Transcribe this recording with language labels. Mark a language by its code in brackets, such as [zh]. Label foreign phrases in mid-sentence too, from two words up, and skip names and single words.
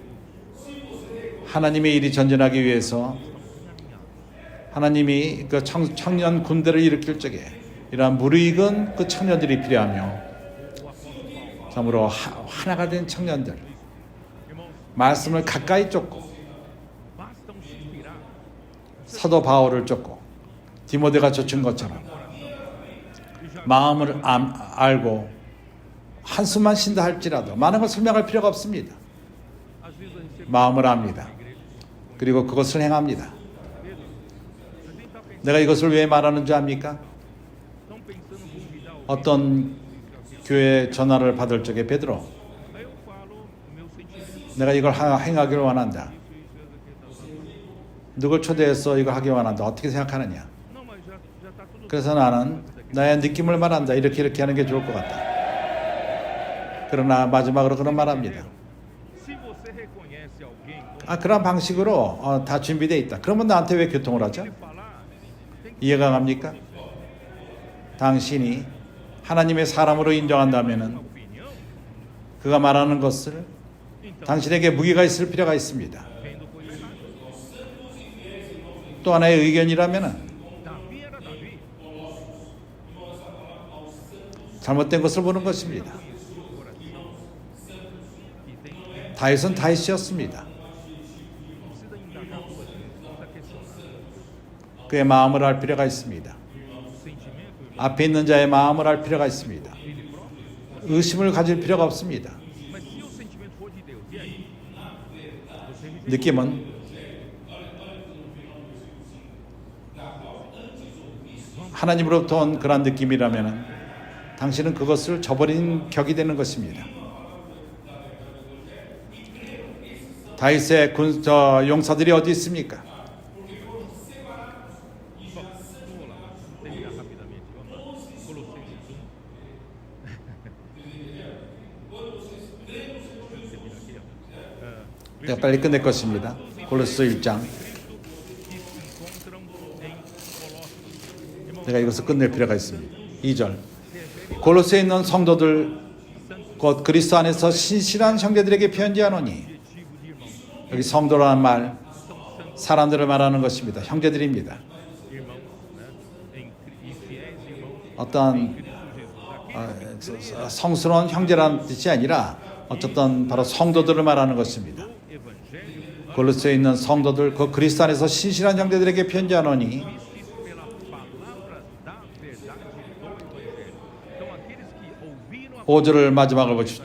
[ko] 하나님의 일이 전진하기 위해서 하나님이 그 청년 군대를 일으킬 적에 이러한 무르익은 그 청년들이 필요하며 참으로 하나가 된 청년들, 말씀을 가까이 쫓고 [pt] basta inspirar [ko] 사도 바울을 쫓고 디모데가 쫓은 것처럼 마음을 알고 한숨만 쉰다 할지라도 많은 걸 설명할 필요가 없습니다. [pt] às vezes a gente [ko] 마음을 압니다. 그리고 그것을 행합니다. 내가 이것을 왜 말하는 줄 압니까? [pt] estão pensando em convidar alguém. [ko] 어떤 교회 전화를 받을 적에 베드로, [pt] Aí eu falo o meu sentimento. [ko] 내가 이걸 행하기를 원한다. 누굴 초대해서 이거 하기 원한다. 어떻게 생각하느냐? [pt] Não, mas já tá tudo [ko] 그래서 나는 나의 느낌을 말한다. 이렇게 하는 게 좋을 것 같다. 그러나 마지막으로 그런 말합니다. [pt] Se você reconhece alguém como [ko] 그런 방식으로 다 준비되어 있다. 그러면 나한테 왜 교통을 하죠? [pt] falar, tem que [ko] 이해가 갑니까? 당신이 하나님의 사람으로 인정한다면은 opinião, 그가 말하는 것을 então 당신에게 무게가 있을 필요가 있습니다. [pt] vendo coisa errada. [ko] 또 하나의 의견이라면은 [pt] Davi era Davi. [ko] 잘못된 것을 보는 것입니다. [pt] Conhecia o coração e tem [ko] 다윗은 다윗이었습니다. [pt] precisa indagar duas vezes, precisa questionar. [ko] 그의 마음을 알 필요가 있습니다. [pt] O sentimento, [ko] 앞에 있는 자의 마음을 알 필요가 있습니다. [pt] ele próprio. [ko] 의심을 가질 필요가 없습니다. [pt] Mas se o sentimento for de Deus, e aí? Você rejeita. [ko] 느낌은 하나님으로부터 온 그런 느낌이라면 당신은 그것을 저버린 격이 되는 것입니다. 다윗의 용사들이 어디 있습니까? [pt] Vamos lá, terminar rapidamente. Vamos lá. Colossenses 1. Terminar aqui, ó. [ko] 내가 빨리 끝낼 것입니다. 골로새 1장. [pt] Que se encontram em Colossos. [ko] 내가 이것을 끝낼 필요가 있습니다. 2절. 골로새에 있는 성도들 곧 그리스도 안에서 신실한 형제들에게 편지하노니, [pt] Objetivo de irmãos. [ko] 여기 성도라는 말 사람들을 말하는 것입니다. 형제들입니다. [pt] Irmãos, né? E fiéis irmãos [ko] 어떤 [pt] em Cristo Jesus. [ko] 성스러운 형제라는 뜻이 아니라 어쨌든 바로 성도들을 말하는 것입니다. Evangelho 골로새에 있는 성도들 그 그리스도 안에서 신실한 형제들에게 편지하노니 fiéis 5절을 마지막을 보십시오.